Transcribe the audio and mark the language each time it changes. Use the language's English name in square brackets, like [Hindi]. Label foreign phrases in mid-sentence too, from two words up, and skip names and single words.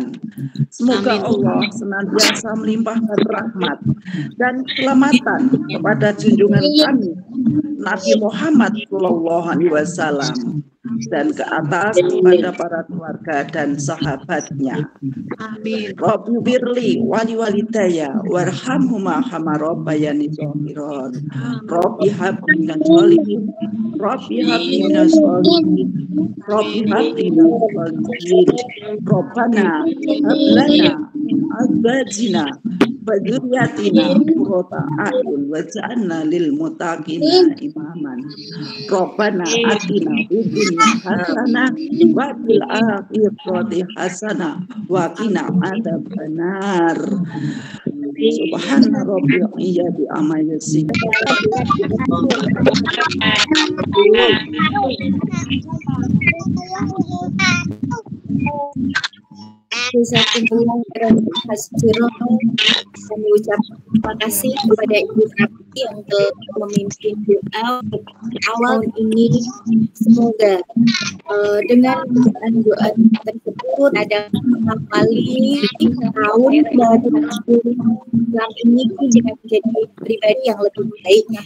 [Indonesian] Semoga Allah senantiasa melimpahkan rahmat dan keselamatan kepada junjungan kami Nabi Muhammad [Arabic] صلى الله عليه وسلم, [Indonesian] dan ke atas kepada para keluarga dan sahabatnya. Amin. [Arabic] رب بر لي ولوالدي وارحمهما كما ربياني صغيرا. رب هب لي من الصالحين. رب هب لي من الصالحين. رب هب لي من الصالحين. ربنا هب لنا من أزواجنا وذرياتنا قرة أعين واجعلنا للمتقين إماما. ربنا آتنا في الدنيا حسنة وفي الآخرة حسنة وقنا عذاب النار. سبحان رب العزة عما يصفون. جزاكم الله خيرا. [Indonesian] Kami ucapkan terima kasih kepada Ibu Rapi yang telah memimpin doa awal ini. Semoga dengan doa tersebut ada mengawali tahun baru Islam ini dengan menjadi pribadi yang lebih baik.